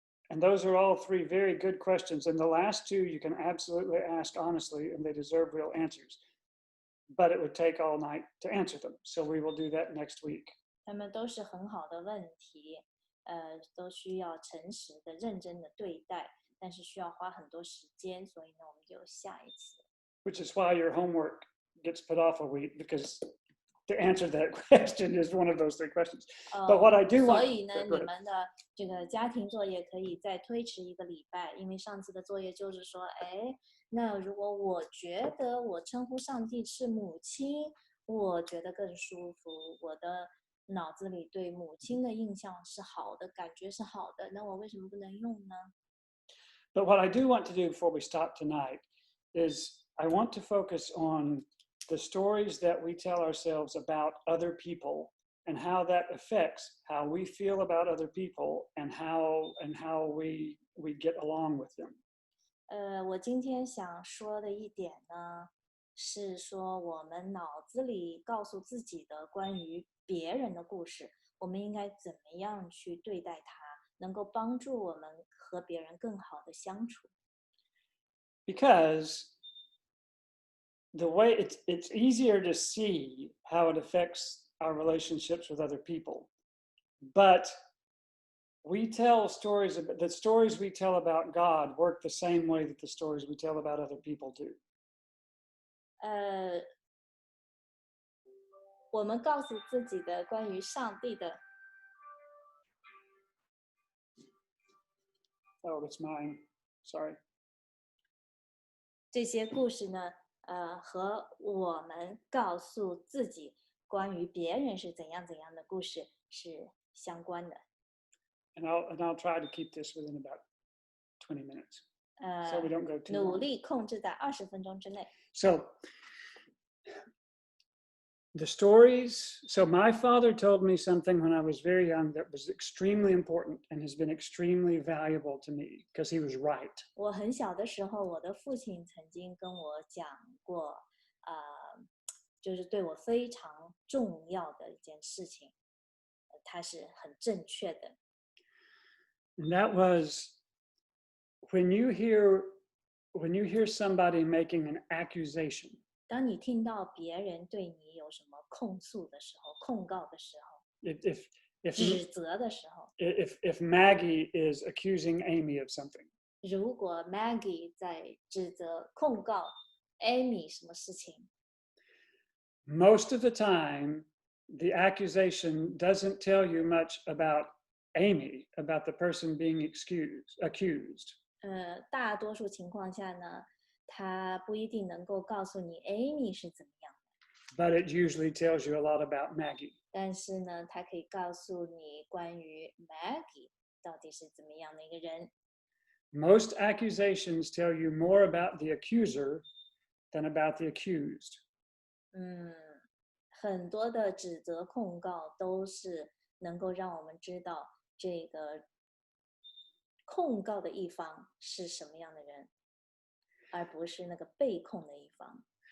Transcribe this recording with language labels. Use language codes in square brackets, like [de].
[en] And those are all three very good questions. And the last two you can absolutely ask honestly, and they deserve real answers. But it would take all night to answer them. So we will do that next week. [zh] 他们都是很好的问题，都需要诚实的、认真的对待，但是需要花很多时间，所以呢，我们就下一次。 [en] Which is why your homework gets put off a week, because to answer that question is one of those three questions. But what I do want, [zh] 所以呢，你们的这个家庭作业可以再推迟1个礼拜，因为上次的作业就是说，哎，那如果我觉得我称呼上帝是母亲，我觉得更舒服，我的脑子里对母亲的印象是好的，感觉是好的，那我为什么不能用呢？ [en] But what I do want to do before we stop tonight is I want to focus on the stories that we tell ourselves about other people and how that affects how we feel about other people and how we get along with them. [zh] 我今天想说的一点呢，是说我们脑子里告诉自己的关于别人的故事，我们应该怎么样去对待它，能够帮助我们和别人更好的相处。 [en] Because the way it's easier to see how it affects our relationships with other people, but we tell stories about the stories we tell about God work the same way that the stories we tell about other people do. [zh] 我们告诉自己的关于上帝的， [en] Oh, that's mine. Sorry. [zh] 这些故事呢，和我们告诉自己关于别人是怎样怎样的故事是相关的。 [en] And I'll try to keep this within about 20 minutes, so we don't go too [zh] 努 [en] long. [zh] 力控制在20分钟之内。 [en] So the stories, so my father told me something when I was very young that was extremely important and has been extremely valuable to me because he was right. [zh] 我很小的时候，我的父亲曾经跟我讲过，就是对我非常重要的一件事情，它是很正确的。 [en] And that was when you hear somebody making an accusation. [zh] 当你听到别人对你有什么控诉的时候、控告的时候、 [en] If [zh] 指责的时候， [en] if Maggie is accusing Amy of something, [zh] 如果 Maggie 在指责、控告 Amy 什么事情， [en] most of the time, the accusation doesn't tell you much about Amy, about the person being accused. [zh] 大多数情况下呢，他不一定能够告诉你 Amy 是怎么样的， [en] But it usually tells you a lot about Maggie. [zh] 但是呢，他可以告诉你关于 Maggie 到底是怎么样的一个人。 [en] Most accusations tell you more about the accuser than about the accused. [zh] 很多的指责控告都是能够让我们知道这个控告的一方是什么样的人，而不是那个被控的一方。